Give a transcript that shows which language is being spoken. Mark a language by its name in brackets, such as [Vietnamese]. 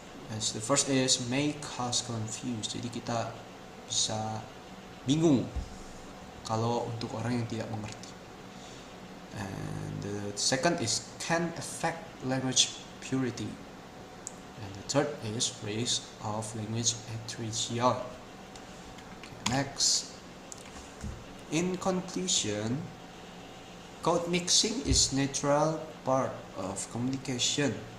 [English] As the first is make us confused. [Indonesian] Jadi kita bisa bingung kalau untuk orang yang tidak mengerti. [English] And the second is can affect language purity. And the third is risk of language attrition. Okay, next, in conclusion, code mixing is natural part of communication